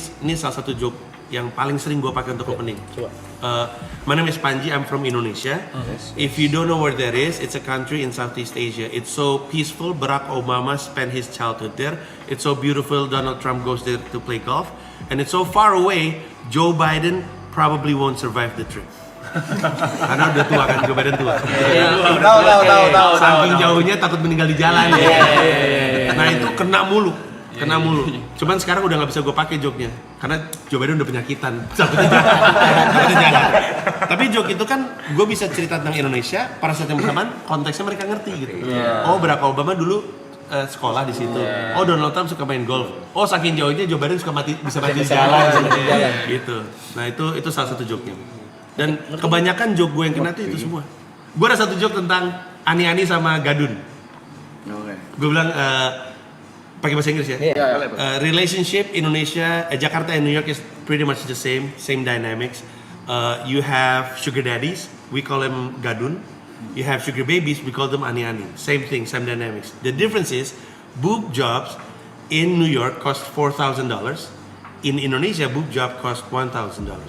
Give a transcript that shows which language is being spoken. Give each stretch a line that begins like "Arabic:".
Indonesian: Ini salah satu joke yang paling sering gue pakai untuk opening. Coba.
English: My name is Panji, I'm from Indonesia. If you don't know where that is, it's a country in Southeast Asia. It's so peaceful. Barack Obama spent his childhood there. It's so beautiful. Donald Trump goes there to play golf. And it's so far away, Joe Biden probably won't survive the trip.
Indonesian: Karena udah tua kan, Joe Biden tua. Tahu. Saking jauhnya takut meninggal di jalan. Nah itu kena mulu. Cuman sekarang udah nggak bisa gue pakai joke-nya karena Joe Biden udah penyakitan. Takutnya jalan. Tapi joke itu kan gue bisa cerita tentang Indonesia, pada saat yang bersamaan konteksnya mereka ngerti gitu. Oh, Barack Obama dulu sekolah di situ. Oh, Donald Trump suka main golf. Oh, saking jauhnya Joe Biden bisa mati di jalan gitu. Nah itu salah satu joke-nya. Dan kebanyakan joke gue yang kena itu semua. Gue ada satu joke tentang Ani-Ani sama Gadun. Oke. Gue bilang pakai bahasa Inggris ya.
English: Relationship Indonesia, Jakarta and New York is pretty much the same dynamics. You have sugar daddies, we call them gadun. You have sugar babies, we call them ani-ani. Same thing, same dynamics. The difference is boob jobs in New York cost $4,000. In Indonesia, boob job cost $1,000.